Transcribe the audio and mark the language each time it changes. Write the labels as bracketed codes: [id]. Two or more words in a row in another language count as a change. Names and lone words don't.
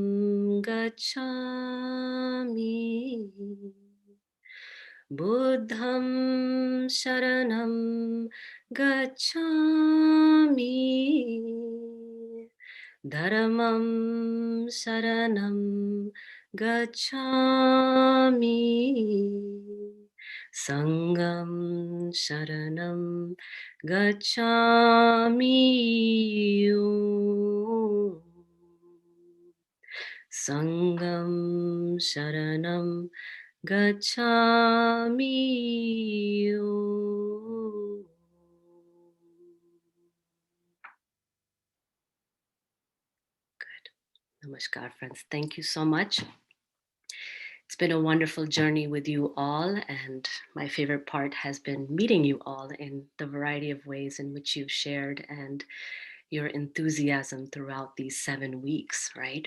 [pi] gacchami, Buddham sharanam gacchami, Dharmam sharanam gacchami, Sangam sharanam gacchami. Sangam sharanam gacchami. [en] Good. Namaskar, friends. Thank you so much. It's been a wonderful journey with you all, and my favorite part has been meeting you all in the variety of ways in which you've shared and your enthusiasm throughout these 7 weeks, right?